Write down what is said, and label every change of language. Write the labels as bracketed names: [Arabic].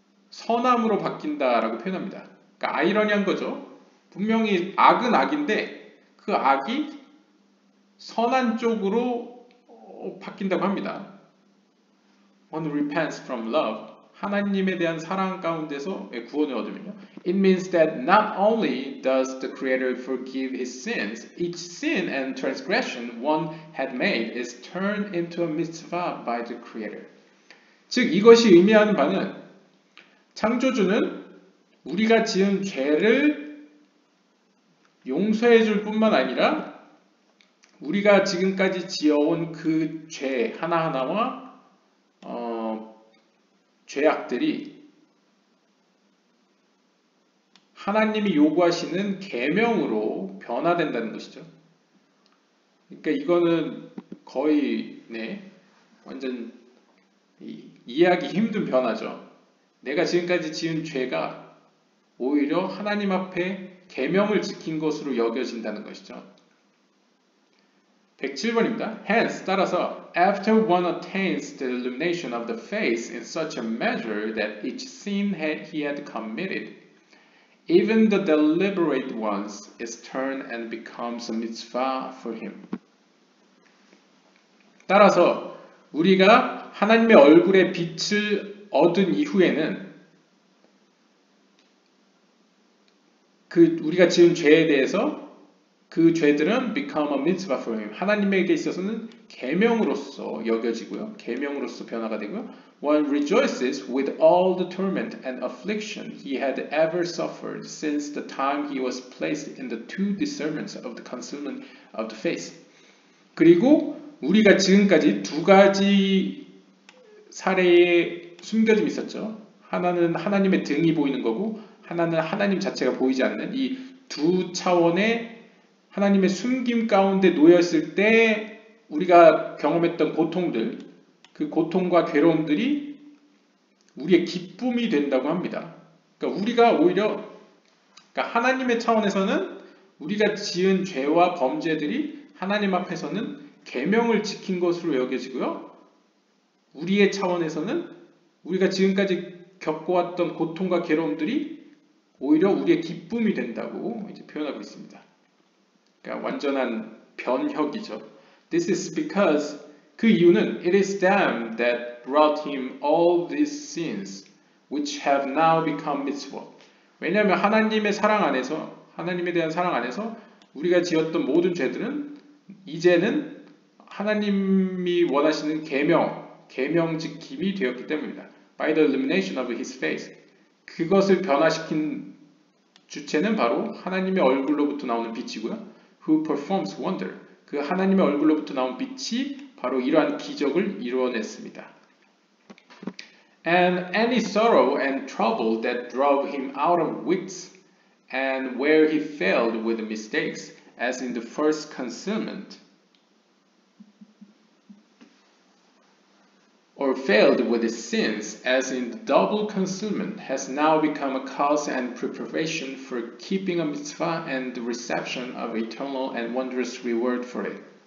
[Korean] 선함으로 바뀐다라고 표현합니다. 그러니까 아이러니한 거죠. 분명히 악은 악인데 그 악이 선한 쪽으로 바뀐다고 합니다. [English] One repents from love. [Korean] 하나님에 대한 사랑 가운데서 구원을 얻으면요. [English] It means that not only does the Creator forgive his sins, each sin and transgression one had made is turned into a mitzvah by the Creator. [Korean] 즉 이것이 의미하는 바는 창조주는 우리가 지은 죄를 용서해 줄 뿐만 아니라 우리가 지금까지 지어온 그 죄 하나하나와 죄악들이 하나님이 요구하시는 계명으로 변화된다는 것이죠. 그러니까 이거는 거의 완전 이해하기 힘든 변화죠. 내가 지금까지 지은 죄가 오히려 하나님 앞에 계명을 지킨 것으로 여겨진다는 것이죠. 107번입니다. [English] Hence, [Korean] 따라서 [English] after one attains the illumination of the face in such a measure that each sin he had committed, even the deliberate ones, is turned and becomes a mitzvah for him. [Korean] 따라서 우리가 하나님의 얼굴의 빛을 얻은 이후에는 우리가 지은 죄에 대해서 그 죄들은 [English] become a mitzvah for him. [Korean] 하나님에게 있어서는 계명으로서 여겨지고요. 계명으로서 변화가 되고요. [English] One rejoices with all the torment and affliction he had ever suffered since the time he was placed in the two discernments of the concealment of the face. [Korean] 그리고 우리가 지금까지 두 가지 사례의 숨겨짐이 있었죠. 하나는 하나님의 등이 보이는 거고 하나는 하나님 자체가 보이지 않는 이 두 차원의 하나님의 숨김 가운데 놓였을 때 우리가 경험했던 고통들, 그 고통과 괴로움들이 우리의 기쁨이 된다고 합니다. 그러니까 우리가 오히려 하나님의 차원에서는 우리가 지은 죄와 범죄들이 하나님 앞에서는 계명을 지킨 것으로 여겨지고요. 우리의 차원에서는 우리가 지금까지 겪어왔던 고통과 괴로움들이 오히려 우리의 기쁨이 된다고 이제 표현하고 있습니다. 그러니까 완전한 변혁이죠. [English] This is because [Korean] 그 이유는 [English] it is them that brought him all these sins which have now become mitzvot. [Korean] 왜냐하면 하나님의 사랑 안에서 하나님에 대한 사랑 안에서 우리가 지었던 모든 죄들은 이제는 하나님이 원하시는 계명 지킴이 되었기 때문입니다. [English] By the illumination of his face. [Korean] 그것을 변화시킨 주체는 바로 하나님의 얼굴로부터 나오는 빛이고요. [English] Who performs wonder. [Korean] 그 하나님의 얼굴로부터 나온 빛이 바로 이러한 기적을 이루어냈습니다. [English] and any sorrow and trouble that drove him out of wits, and where he failed with mistakes, as in the first concealment, or failed with his sins, as in the double concealment, has now become a cause and preparation for keeping a mitzvah and the reception of eternal and wondrous reward for it.